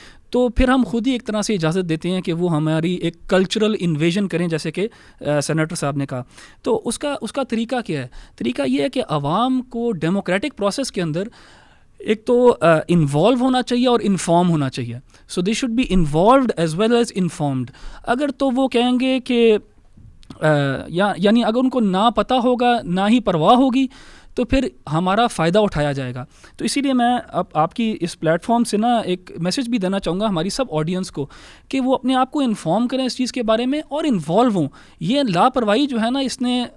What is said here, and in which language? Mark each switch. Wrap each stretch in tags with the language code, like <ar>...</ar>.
<ur>تو پھر ہم خود ہی ایک طرح سے اجازت دیتے ہیں کہ وہ ہماری ایک کلچرل انویژن کریں، جیسے کہ سینیٹر صاحب نے کہا. تو اس کا طریقہ کیا ہے؟ طریقہ یہ ہے کہ عوام کو ڈیموکریٹک پروسیس کے اندر ایک تو انوالو ہونا چاہیے اور انفارم ہونا چاہیے.</ur> <en>So they should be involved as well as informed.</en> <ur>اگر تو وہ کہیں گے کہ یعنی اگر ان کو نہ پتہ ہوگا، نہ ہی پرواہ ہوگی، تو پھر ہمارا فائدہ اٹھایا جائے گا. تو اسی لیے میں اب آپ کی اس پلیٹ فارم سے نا ایک میسیج بھی دینا چاہوں گا ہماری سب آڈینس کو کہ وہ اپنے آپ کو انفارم کریں اس چیز کے بارے میں اور انوالو ہوں. یہ لاپرواہی جو ہے نا اس نے</ur>